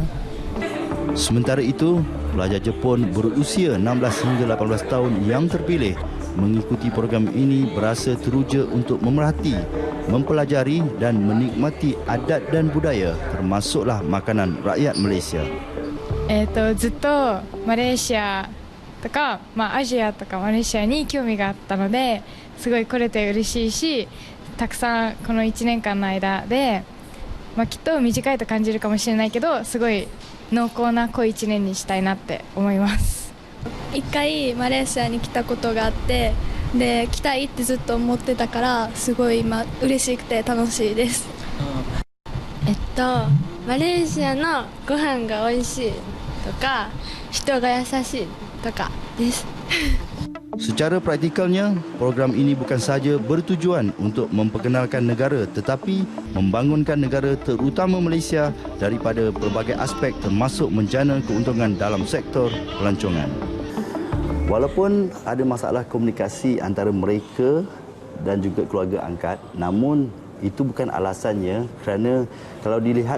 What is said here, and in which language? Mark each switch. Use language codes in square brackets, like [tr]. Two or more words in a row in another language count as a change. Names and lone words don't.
[ms] Sementara itu, pelajar Jepun berusia 16 hingga 18 tahun yang terpilih mengikuti program ini berasa teruja untuk memerhati, mempelajari dan menikmati adat dan budaya termasuklah makanan rakyat Malaysia. [ja] ずっとマレーシアとか、アジアとかマレーシアに興味があったので、すごい来れて嬉しいし、たくさんこの1年間の間で、きっと短いと感じるかもしれないけど、すごい濃厚な濃い1年にしたいなって思います。一回マレーシアに来たことがあって、で来たいってずっと思ってたから、すごい今嬉しくて楽しいです。マレーシアのご飯が美味しいとか、人が優しいとかです。 [ms] Secara praktikalnya, program ini bukan sahaja bertujuan untuk memperkenalkan negara tetapi membangunkan negara terutama Malaysia daripada pelbagai aspek termasuk menjana keuntungan dalam sektor pelancongan. Walaupun ada masalah komunikasi antara mereka dan juga keluarga angkat, namun itu bukan alasannya kerana kalau dilihat